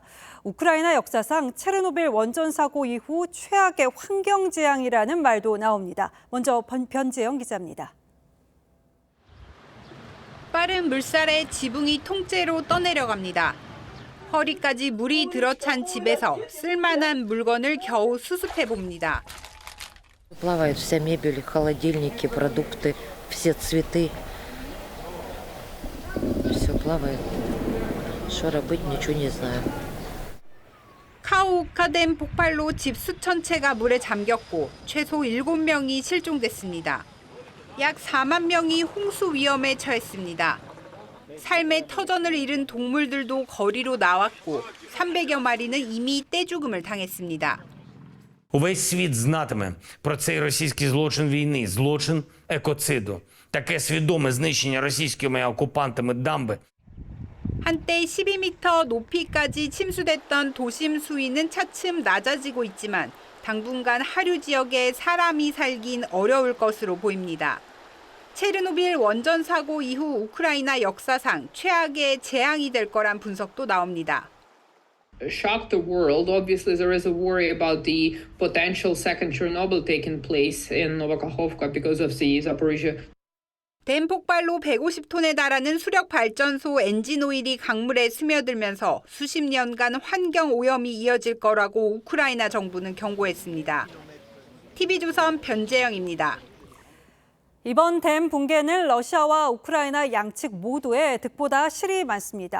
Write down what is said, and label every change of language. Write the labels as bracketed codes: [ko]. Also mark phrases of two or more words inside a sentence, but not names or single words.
[ko] 우크라이나 역사상 체르노빌 원전 사고 이후 최악의 환경 재앙이라는 말도 나옵니다. 먼저 변재영 기자입니다. 빠른 물살에 지붕이 통째로 떠내려갑니다. 허리까지 물이 들어찬 집에서 쓸만한 물건을 겨우 수습해 봅니다. [ru] Плавает вся мебель, холодильники, продукты, все цветы. Все плавает. Что работать, ничего не знаю. [ko] 카오우카댐 폭발로 집 수천 채가 물에 잠겼고 최소 7명이 실종됐습니다. 약 4만 명이 홍수 위험에 처했습니다. 삶의 터전을 잃은 동물들도 거리로 나왔고 300여 마리는 이미 떼죽음을 당했습니다. [uk] Увесь світ знатиме про цей російський злочин війни, злочин екоциду. Таке свідоме знищення російськими окупантами дамби. [ko] 한때 12m 높이까지 침수됐던 도심 수위는 차츰 낮아지고 있지만 당분간 하류 지역에 사람이 살긴 어려울 것으로 보입니다. 체르노빌 원전 사고 이후 우크라이나 역사상 최악의 재앙이 될 거란 분석도 나옵니다. [en] Shock the world. Obviously, there is a worry about the potential second Chernobyl taking place in Novakhovka because of the Zaporizhia. [ko] 댐 폭발로 150톤에 달하는 수력 발전소 엔진 오일이 강물에 스며들면서 수십 년간 환경 오염이 이어질 거라고 우크라이나 정부는 경고했습니다. TV조선 변재영입니다. 이번 댐 붕괴는 러시아와 우크라이나 양측 모두에 득보다 실이 많습니다.